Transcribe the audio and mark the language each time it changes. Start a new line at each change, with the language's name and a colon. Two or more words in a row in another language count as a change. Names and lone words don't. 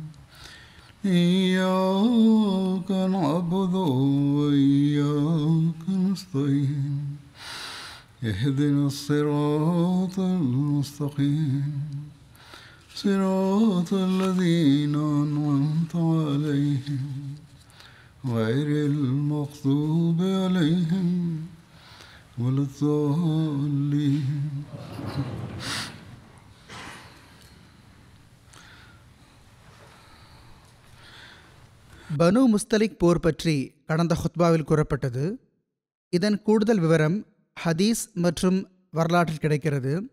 Arabic: إياك نعبد وإياك نستعين اهدنا الصراط المستقيم صراط الذين أنعمت عليهم غير المغضوب عليهم ولا الضالين.
Tamil: பனு முஸ்தலிக் போர் பற்றி கடந்த ஹுத்பாவில் கூறப்பட்டது. இதன் கூடுதல் விவரம் ஹதீஸ் மற்றும் வரலாற்றில் கிடைக்கிறது.